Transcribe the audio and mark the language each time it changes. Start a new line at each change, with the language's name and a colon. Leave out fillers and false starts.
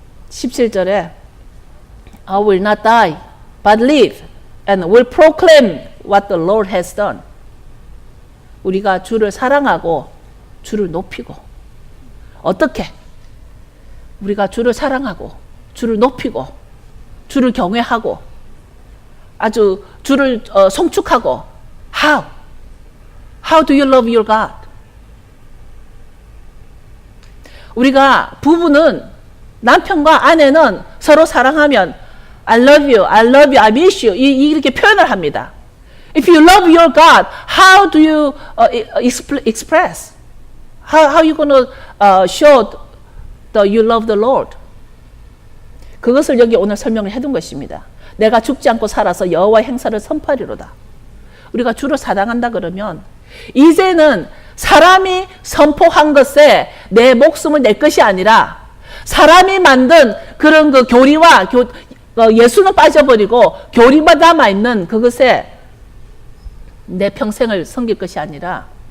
Korean: 17절에
English: I will not die but live and will proclaim what the Lord has done.
Korean: 우리가 주를 사랑하고 주를 높이고 어떻게? 우리가 주를 사랑하고 주를 높이고 주를 경외하고 아주 주를 송축하고
English: How? How do you love your God?
Korean: 우리가 부부는 남편과 아내는 서로 사랑하면
English: I love you, I love you, I miss you
Korean: 이렇게 표현을 합니다.
English: If you love your God, how do you express? How you gonna show that you love the Lord?
Korean: 그것을 여기 오늘 설명을 해둔 것입니다. 내가 죽지 않고 살아서 여호와의 행사를 선포하리로다. 우리가 주를 사랑한다 그러면 이제는 사람이 선포한 것에 내 목숨을 낼 것이 아니라 사람이 만든 그런 그 교리와 예수는 빠져버리고 교리만 남아있는 그것에 내 평생을 섬길 것이 아니라